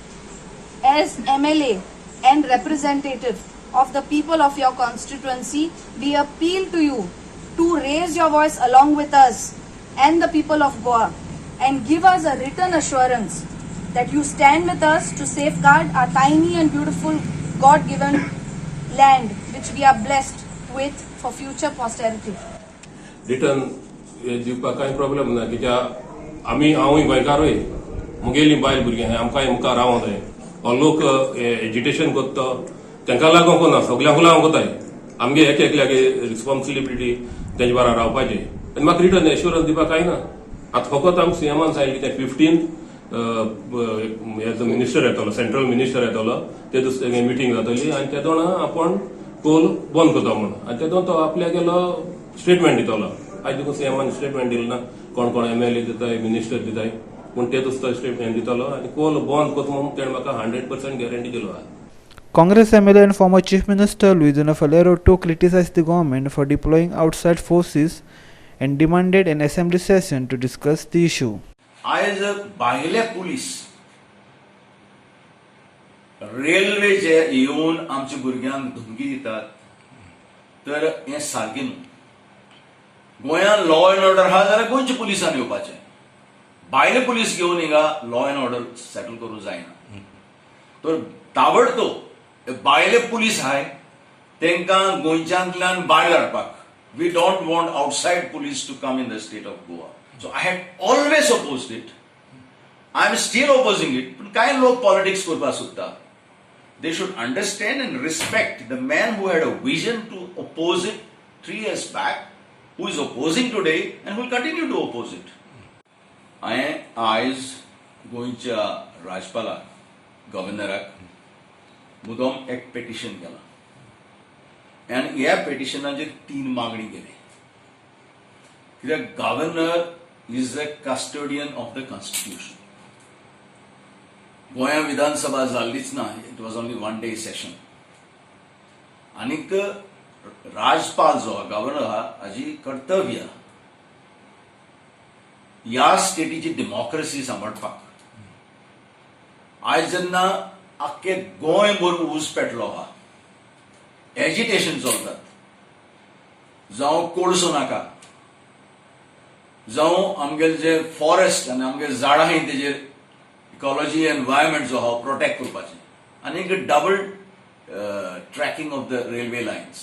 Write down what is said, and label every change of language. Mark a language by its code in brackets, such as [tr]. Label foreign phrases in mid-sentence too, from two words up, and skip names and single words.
[en] As MLA and representative of the people of your constituency, we appeal to you to raise your voice along with us and the people of Goa and give us a written assurance that you stand with us to safeguard our tiny and beautiful God-given land which we are blessed with for future posterity. [kok] Return दिवपाक कांय प्रॉब्लेम ना कित्याक आमी हांवूय गोंयकारूय मुगेली बायल भुरगीं आहाय आमकांय मुखार रावूं जाय हो लोक एजिटेशन करता तांकां लागून कोना सगल्यांक लागून कोताय आमगे एक एकल्यागे रिस्पॉन्सिबिलिटी तेजे बारा रावपाची आनी म्हाका [en] return assurance [kok] दिवपाक कांय ना आतां फकत आमकां सीएमान सांगिल्लें की 15 मिनिस्टर येतलो [en] central minister [kok] येतलो ते दुसरे मिटींग जातली आनी ते दोन आपण कोल बंद करता म्हणून आनी तेतून तो आपल्या गेलो स्टेटमेंट दितलो आयज देखून सीएमान स्टेटमेंट दिलें ना कोण कोण एमएलए दिताय मिनिस्टर दिताय पूण ते दुसरो स्टेटमेंट दितलो आनी कोल बंद करता म्हणून तेणें म्हाका 100% गॅरंटी दिलो आहा. [en] Congress MLA and former Chief Minister Luizino Falero too criticized the government for deploying outside forces and demanded an assembly session to discuss the issue. [kok] आयज भायले पुलीस रेल्वे जे येवन आमच्या भुरग्यांक धमकी दितात तर हें सारकें न्हू. गोंयांत [en] law and order [kok] आहा जाल्यार गोंयच्या पुलिसान येवपाचें. भायले पुलीस घेवन हिंगा [en] law and order [kok] सेटल करूंक जायना. तर ताबडतोब भायले पुलीस आहाय तांकां गोंयच्यांतल्यान भायर काडपाक. [en] We don't want outside police to come in the state of Goa. So I had always opposed it. I am still opposing it. But [kok] कांय लोक politics करपाक सोदता. [en] They should understand and respect the man who had a vision to oppose it 3 years back, who is opposing today and will continue to oppose it. [kok] हांवें आयज गोंयच्या राज्यपालाक, गव्हर्नराक मुद्दम एक पेटिशन केलां. आनी ह्या पेटिशनाचेर 3 मागणी केली. [en] कित्याक governor is the custodian of the constitution. [kok] गोंया विधानसभा जाल्लीच ना. [en] it was only 1 day session. [kok] आनीक राज्यपाल जो गव्हर्नर आहा हाजी कर्तव्य ह्या स्टेटीची डेमोक्रेसी सांबाळपाक. आयज जेन्ना आख्खे गोंयभर ऊज पेटलो आहा, एजिटेशन चलतात, जावं कोळसो नाका, जावं आमगेले जे फॉरेस्ट आनी आमगे झाडां आहाय तेजेर [en] ecology environment [kok] जो आहा प्रोटेक्ट करपाचें, आनी एक [en] double tracking of the railway lines.